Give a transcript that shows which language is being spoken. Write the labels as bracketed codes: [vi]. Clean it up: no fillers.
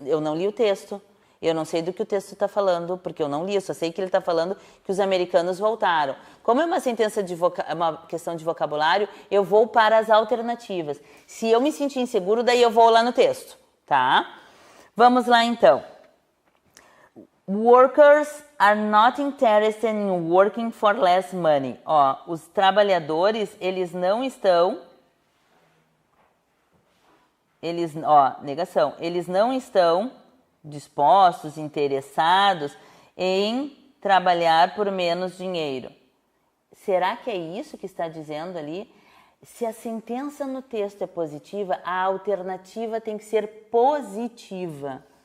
[pt] Eu não li o texto, eu não sei do que o texto está falando, porque eu não li, eu só sei que ele está falando que os americanos voltaram. Como é uma sentença uma questão de vocabulário, eu vou para as alternativas. Se eu me sentir inseguro, daí eu vou lá no texto, tá? Vamos lá então. [en] Workers are not interested in working for less money. [pt] Ó, os trabalhadores, eles não estão... negação. Eles não estão dispostos, interessados em trabalhar por menos dinheiro. Será que é isso que está dizendo ali? Se a sentença no texto é positiva, a alternativa tem que ser positiva.